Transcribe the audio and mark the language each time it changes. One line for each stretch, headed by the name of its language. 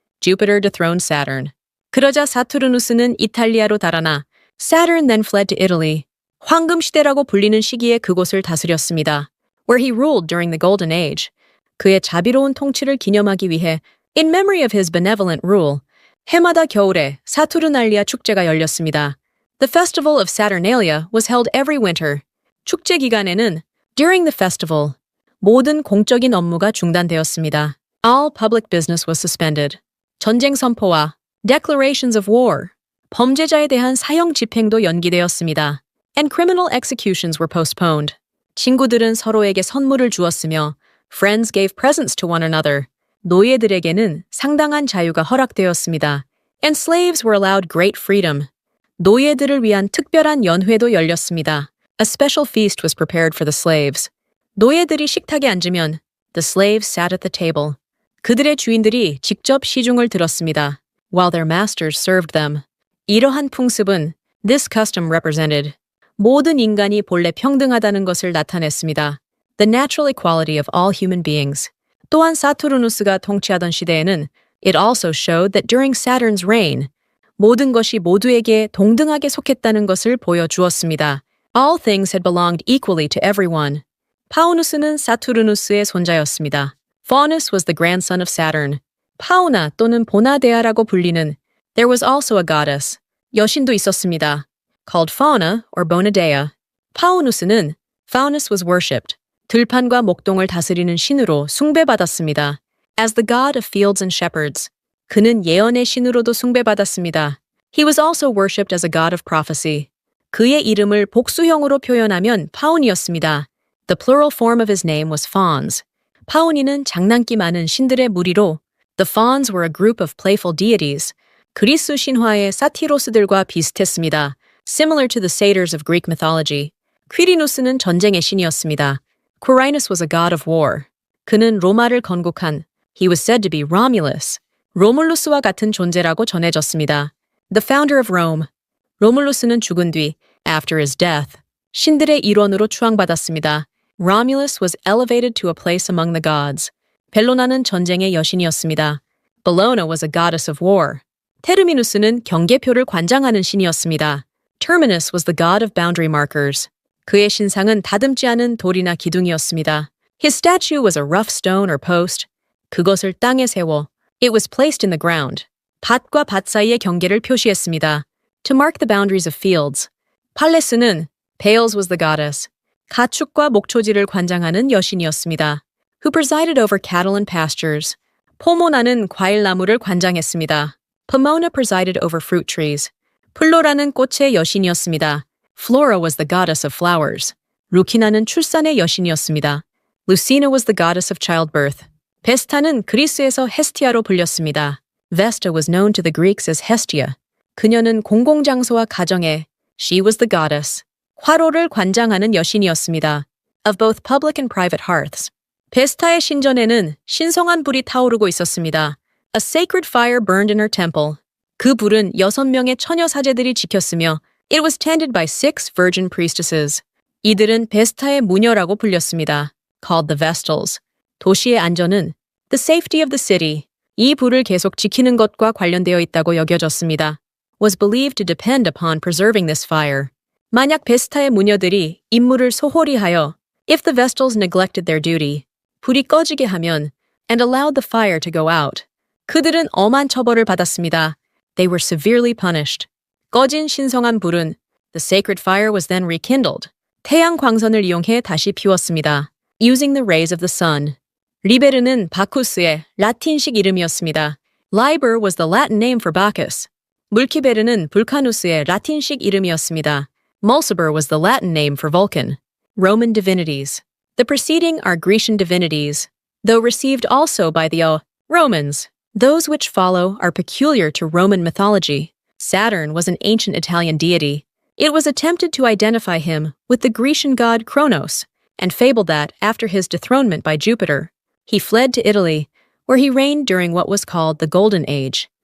English: Jupiter dethroned Saturn.
Korean: 그러자 사투르누스는 이탈리아로 달아나
English: Saturn then fled to Italy.
Korean: 황금 시대라고 불리는 시기에 그곳을 다스렸습니다.
English: Where he ruled during the Golden Age.
Korean: 그의 자비로운 통치를 기념하기 위해
English: In memory of his benevolent rule,
Korean: 해마다 겨울에 사투르날리아 축제가 열렸습니다.
English: The festival of Saturnalia was held every winter.
Korean: 축제 기간에는
English: during the festival,
Korean: 모든 공적인 업무가 중단되었습니다.
English: All public business was suspended.
Korean: 전쟁 선포와
English: declarations of war,
Korean: 범죄자에 대한 사형 집행도 연기되었습니다.
English: And criminal executions were postponed.
Korean: 친구들은 서로에게 선물을 주었으며
English: friends gave presents to one another.
Korean: 노예들에게는 상당한 자유가 허락되었습니다.
English: And slaves were allowed great freedom.
Korean: 노예들을 위한 특별한 연회도 열렸습니다.
English: A special feast was prepared for the slaves.
Korean: 노예들이 식탁에 앉으면
English: the slaves sat at the table.
Korean: 그들의 주인들이 직접 시중을 들었습니다.
English: While their masters served them.
Korean: 이러한 풍습은
English: this custom represented.
Korean: 모든 인간이 본래 평등하다는 것을 나타냈습니다.
English: The natural equality of all human beings.
Korean: 또한 사투르누스가 통치하던 시대에는
English: it also showed that during Saturn's reign,
Korean: 모든 것이 모두에게 동등하게 속했다는 것을 보여주었습니다.
English: All things had belonged equally to everyone.
Korean: 파우누스는 사투르누스의 손자였습니다.
English: Faunus was the grandson of Saturn.
Korean: 파우나 또는 보나데아라고 불리는
English: There was also a goddess.
Korean: 여신도 있었습니다.
English: Called Fauna or Bonadea. 파우누스는 Faunus was worshipped.
Korean: 들판과 목동을 다스리는 신으로 숭배받았습니다.
English: As the god of fields and shepherds.
Korean: 그는 예언의 신으로도 숭배받았습니다.
English: He was also worshipped as a god of prophecy.
Korean: 그의 이름을 복수형으로 표현하면 파운이었습니다.
English: The plural form of his name was Fauns.
Korean: 파운이는 장난기 많은 신들의 무리로
English: The Fauns were a group of playful deities.
Korean: 그리스 신화의 사티로스들과 비슷했습니다.
English: Similar to the satyrs of Greek mythology.
Korean: 퀴리누스는 전쟁의 신이었습니다.
English: Quirinus was a god of war.
Korean: 그는 로마를 건국한,
English: he was said to be Romulus,
Korean: 로물루스와 같은 존재라고 전해졌습니다.
English: The founder of Rome.
Korean: 로물루스는 죽은 뒤,
English: after his death,
Korean: 신들의 일원으로 추앙받았습니다.
English: Romulus was elevated to a place among the gods.
Korean: 벨로나는 전쟁의 여신이었습니다.
English: Bellona was a goddess of war.
Korean: 테르미누스는 경계표를 관장하는 신이었습니다.
English: Terminus was the god of boundary markers.
Korean: 그의 신상은 다듬지 않은 돌이나 기둥이었습니다.
English: His statue was a rough stone or post.
Korean: 그것을 땅에 세워.
English: It was placed in the ground.
Korean: 밭과 밭 사이의 경계를 표시했습니다.
English: To mark the boundaries of fields. 팔레스는 Pales was the goddess.
Korean: 가축과 목초지를 관장하는 여신이었습니다.
English: Who presided over cattle and pastures.
Korean: 포모나는 과일나무를 관장했습니다.
English: Pomona presided over fruit trees.
Korean: 플로라는 꽃의 여신이었습니다.
English: Flora was the goddess of flowers.
Korean: 루키나는 출산의 여신이었습니다.
English: Lucina was the goddess of childbirth.
Korean: 베스타는 그리스에서 헤스티아로 불렸습니다.
English: Vesta was known to the Greeks as Hestia.
Korean: 그녀는 공공장소와 가정에
English: She was the goddess.
Korean: 화로를 관장하는 여신이었습니다.
English: Of both public and private hearths.
Korean: 베스타의 신전에는 신성한 불이 타오르고 있었습니다.
English: A sacred fire burned in her temple.
Korean: 그 불은 6명의 처녀 사제들이 지켰으며
English: It was tended by 6 virgin priestesses.
Korean: 이들은 베스타의 무녀라고 불렸습니다.
English: Called the Vestals. 도시의 안전은 The safety of the city.
Korean: 이 불을 계속 지키는 것과 관련되어 있다고 여겨졌습니다.
English: Was believed to depend upon preserving this fire.
Korean: 만약 베스타의 무녀들이 임무를 소홀히 하여
English: If the Vestals neglected their duty.
Korean: 불이 꺼지게 하면
English: and allowed the fire to go out.
Korean: 그들은 엄한 처벌을 받았습니다.
English: They were severely punished.
Korean: 꺼진 신성한 불은
English: The sacred fire was then rekindled.
Korean: 태양 광선을 이용해 다시 피웠습니다.
English: Using the rays of the sun.
Korean: 리베르는 바쿠스의 라틴식 이름이었습니다.
English: Liber was the Latin name for Bacchus.
Korean: 물키베르는 불카누스의 라틴식 이름이었습니다.
English: Mulciber was the Latin name for Vulcan. Roman divinities. The preceding are Grecian divinities, though received also by the Romans. Those which follow are peculiar to Roman mythology. Saturn was an ancient Italian deity. It was attempted to identify him with the Grecian god Kronos, and fabled that, after his dethronement by Jupiter, he fled to Italy, where he reigned during what was called the Golden Age.